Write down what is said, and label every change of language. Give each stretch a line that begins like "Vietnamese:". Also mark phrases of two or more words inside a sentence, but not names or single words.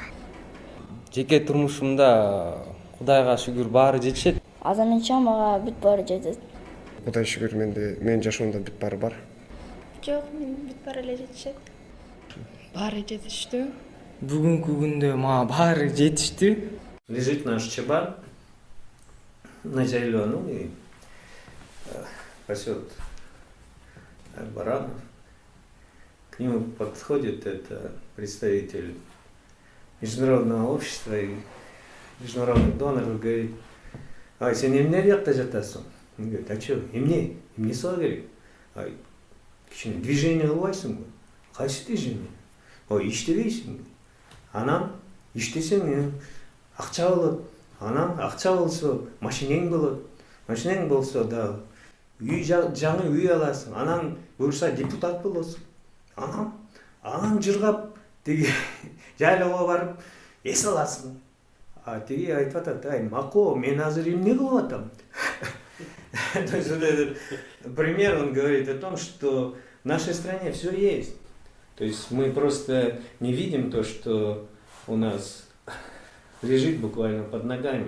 Kyrgyz: Жеке турмушумда Кудайга шүгүр баары жетишет. Азырынча мага бүт баары жетет. Кудай шүгүр менин жашоомдо бүт баары бар. Жок, мен бүт баары эле жетишет. Баары жетиштүү. Бүгүнкү күндө мага баары жетиштүү.
Russian: Лежит наш чабан на зеленом и пасет баранов. К нему подходит это представитель международного общества и международных доноров, говорит:
Kyrgyz: «Ай, сен эмне жакта жатасың?»
Russian: Он говорит: «А чё,
Kyrgyz: эмне сага керек? Ай, кичине движение кылбайсыңбы?» «Кайсы движение?» «Ой, иштебейсиңби?» «Анан иштесең акча болот. Анан акча болсо машинең болот. Машинең болсо дагы жаңы үй аласың. Анан буюрса депутат болосуң. Анан жыргап тиги жайлоого барып эс аласың». А тиги айтып атат: «Ай, Мако, мен азыр эмне кылып атам?»
Russian: То есть вот этот пример, он говорит о том, что в нашей стране все есть. То есть мы просто не видим то, что у нас лежит буквально под ногами.